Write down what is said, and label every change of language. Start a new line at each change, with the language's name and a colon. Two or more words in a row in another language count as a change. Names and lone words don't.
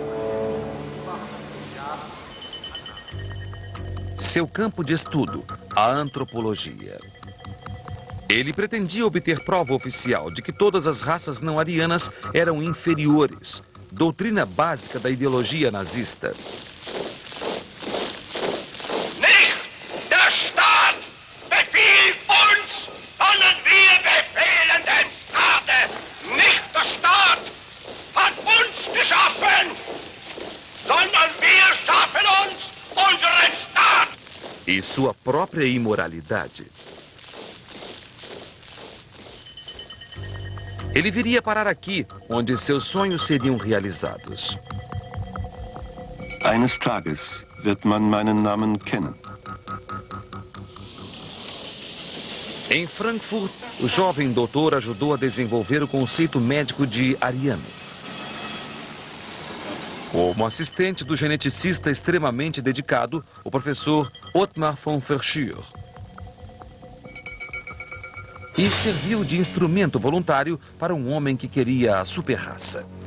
Portuguese: Seu campo de estudo, a antropologia. Ele pretendia obter prova oficial de que todas as raças não arianas eram inferiores, doutrina básica da ideologia nazista.
German: Nicht der Staat befiehlt uns, sondern wir befehlen dem Staate. Nicht der Staat hat uns geschaffen, sondern wir schaffen uns unseren Staat.
Portuguese: E sua própria imoralidade. Ele viria parar aqui, onde seus sonhos seriam realizados.
German: Eines Tages wird man meinen Namen kennen.
Portuguese: Em Frankfurt, o jovem doutor ajudou a desenvolver o conceito médico de ariano. Como assistente do geneticista extremamente dedicado, o professor Ottmar von Verschuer. E serviu de instrumento voluntário para um homem que queria a super-raça.